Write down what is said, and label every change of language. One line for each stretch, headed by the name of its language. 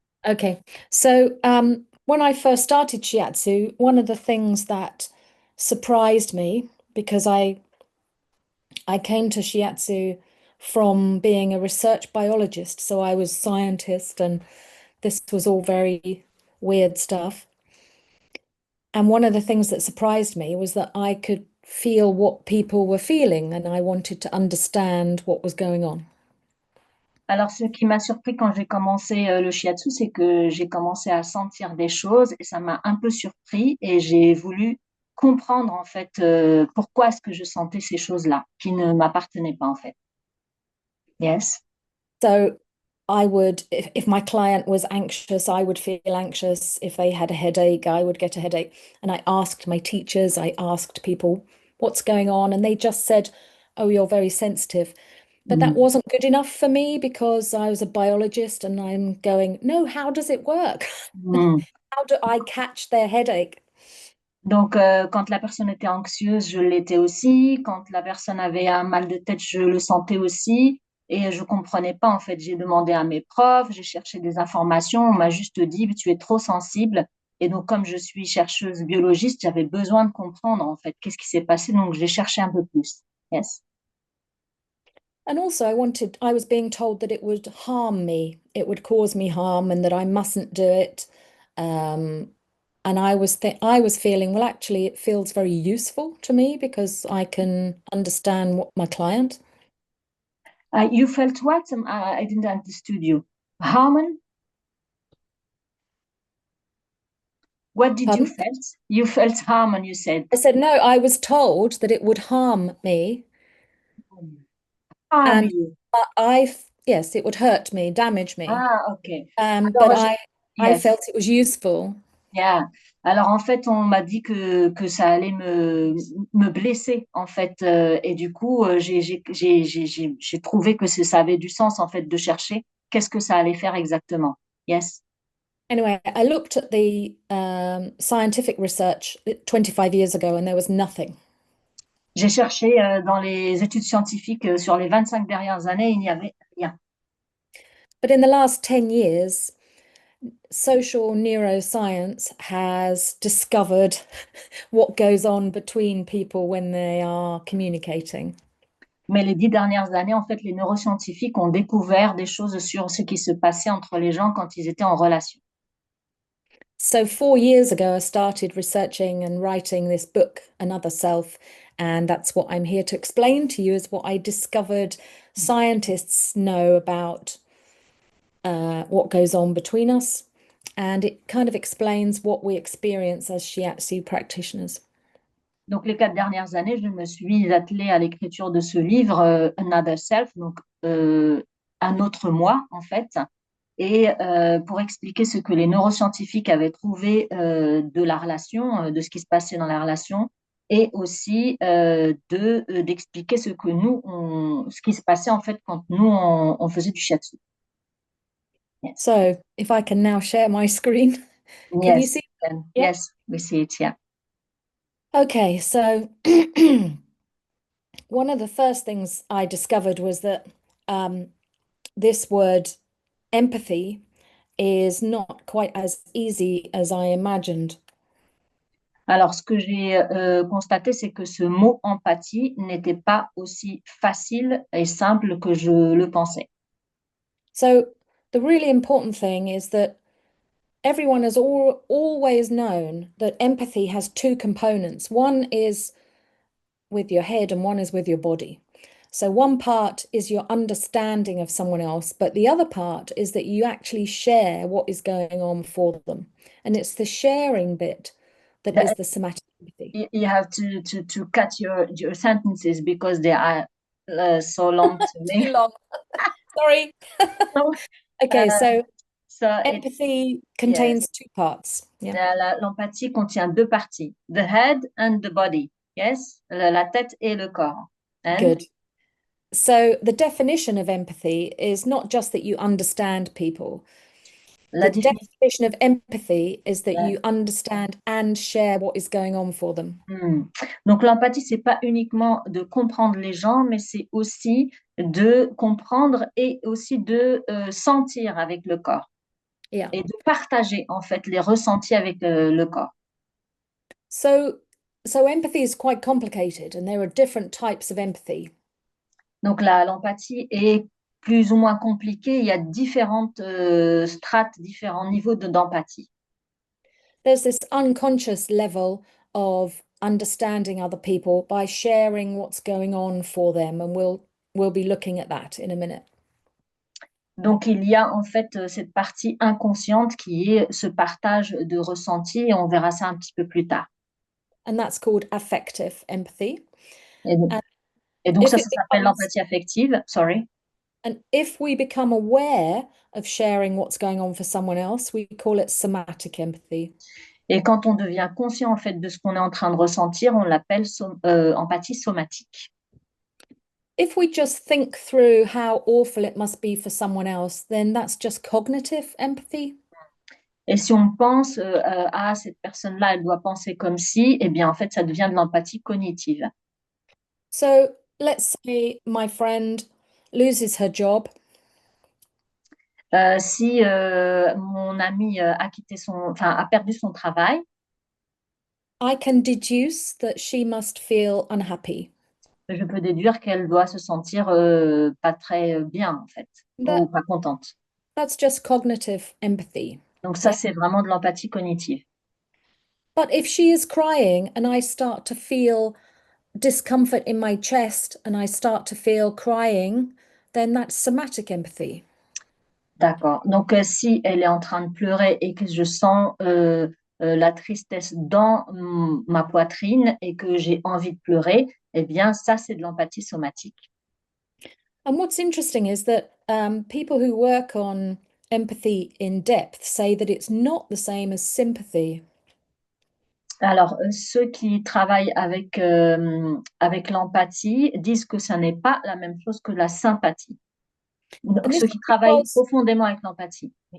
English: Okay, so when I first started shiatsu, one of the things that surprised me, because I came to shiatsu from being a research biologist, so I was scientist and this was all very weird stuff. And one of the things that surprised me was that I could feel what people were feeling and I wanted to understand what was going on.
French: Alors, ce qui m'a surpris quand j'ai commencé le shiatsu, c'est que j'ai commencé à sentir des choses et ça m'a un peu surpris et j'ai voulu comprendre en fait pourquoi est-ce que je sentais ces choses-là qui ne m'appartenaient pas en fait.
English: Yes. So I would, if my client was anxious, I would feel anxious. If they had a headache, I would get a headache. And I asked my teachers, I asked people, what's going on? And they just said, oh, you're very sensitive. But that Mm. wasn't good enough for me because I was a biologist and I'm going, no, how does it work? Mm. How do I catch their headache?
French: Donc, quand la personne était anxieuse, je l'étais aussi. Quand la personne avait un mal de tête, je le sentais aussi. Et je comprenais pas, en fait. J'ai demandé à mes profs, j'ai cherché des informations. On m'a juste dit, tu es trop sensible. Et donc, comme je suis chercheuse biologiste, j'avais besoin de comprendre, en fait, qu'est-ce qui s'est passé. Donc, j'ai cherché un peu plus.
English: Yes. And also, I was being told that it would harm me, it would cause me harm, and that I mustn't do it. Um, and I was feeling, well, actually, it feels very useful to me because I can understand what my client. You felt what? I didn't understand you. Harmon? What did you
French: Pardon?
English: felt? You felt harmon, you said. I said, no, I was told that it would harm me. Harm And you. yes, it would hurt me, damage me. Ah, ok. But
French: Alors,
English: I yes. felt it was useful. Yeah.
French: Alors en fait, on m'a dit que ça allait me blesser en fait, et du coup, j'ai trouvé que ça avait du sens en fait de chercher qu'est-ce que ça allait faire exactement.
English: Yes. Anyway, I looked at the scientific research 25 years ago and there was nothing.
French: J'ai cherché dans les études scientifiques sur les 25 dernières années, il n'y avait rien.
English: But in the last 10 years, social neuroscience has discovered what goes on between people when they are communicating.
French: Mais les 10 dernières années, en fait, les neuroscientifiques ont découvert des choses sur ce qui se passait entre les gens quand ils étaient en relation.
English: So 4 years ago, I started researching and writing this book, Another Self, and that's what I'm here to explain to you is what I discovered scientists know about what goes on between us, and it kind of explains what we experience as shiatsu practitioners.
French: Donc, les 4 dernières années, je me suis attelée à l'écriture de ce livre, Another Self, donc un autre moi, en fait, et pour expliquer ce que les neuroscientifiques avaient trouvé de la relation, de ce qui se passait dans la relation, et aussi d'expliquer ce que ce qui se passait en fait quand nous on faisait du shiatsu.
English: Yes. So if I can now share my screen, can you Yes, see? and Yeah. yes, we see it. Yeah. Okay, so one of the first things I discovered was that this word empathy is not quite as easy as I imagined.
French: Alors, ce que j'ai constaté, c'est que ce mot empathie n'était pas aussi facile et simple que je le pensais.
English: So the really important thing is that everyone has always known that empathy has two components. One is with your head and one is with your body. So one part is your understanding of someone else, but the other part is that you actually share what is going on for them. And it's the sharing bit that is the somatic empathy. You have to cut your sentences because they are so long to Too me. long. Sorry. Okay, so So empathy yes, contains two parts. Yeah.
French: l'empathie contient deux parties,
English: the head and the body.
French: Yes, la tête et le corps. And
English: Good. So the definition of empathy is not just that you understand people.
French: la
English: The
French: définition.
English: definition of empathy is that you understand and share what is going on for them.
French: Donc l'empathie, c'est pas uniquement de comprendre les gens, mais c'est aussi de comprendre et aussi de sentir avec le corps
English: Yeah.
French: et de partager en fait les ressentis avec le corps.
English: So empathy is quite complicated, and there are different types of empathy.
French: Donc l'empathie est plus ou moins compliquée. Il y a différentes strates, différents niveaux d'empathie.
English: There's this unconscious level of understanding other people by sharing what's going on for them, and we'll be looking at that in a minute.
French: Donc il y a en fait cette partie inconsciente qui est ce partage de ressentis et on verra ça un petit peu plus tard.
English: And that's called affective empathy.
French: Et donc,
English: And
French: et donc
English: if
French: ça
English: it
French: s'appelle
English: becomes
French: l'empathie affective. Sorry.
English: And if we become aware of sharing what's going on for someone else, we call it somatic empathy.
French: Et quand on devient conscient en fait de ce qu'on est en train de ressentir, on l'appelle empathie somatique.
English: If we just think through how awful it must be for someone else, then that's just cognitive empathy.
French: Et si on pense à cette personne-là, elle doit penser comme si, eh bien en fait ça devient de l'empathie cognitive.
English: So let's say my friend loses her job.
French: Si mon ami a perdu son travail,
English: I can deduce that she must feel unhappy.
French: je peux déduire qu'elle doit se sentir pas très bien en fait, ou pas contente.
English: That's just cognitive empathy.
French: Donc ça, c'est vraiment de l'empathie cognitive.
English: But if she is crying and I start to feel discomfort in my chest and I start to feel crying, then that's somatic empathy.
French: D'accord. Donc si elle est en train de pleurer et que je sens la tristesse dans ma poitrine et que j'ai envie de pleurer, eh bien ça, c'est de l'empathie somatique.
English: And what's interesting is that people who work on empathy in depth say that it's not the same as sympathy.
French: Alors, ceux qui travaillent avec l'empathie disent que ça n'est pas la même chose que la sympathie. Donc,
English: And this
French: ceux
English: is
French: qui travaillent
English: because,
French: profondément avec l'empathie.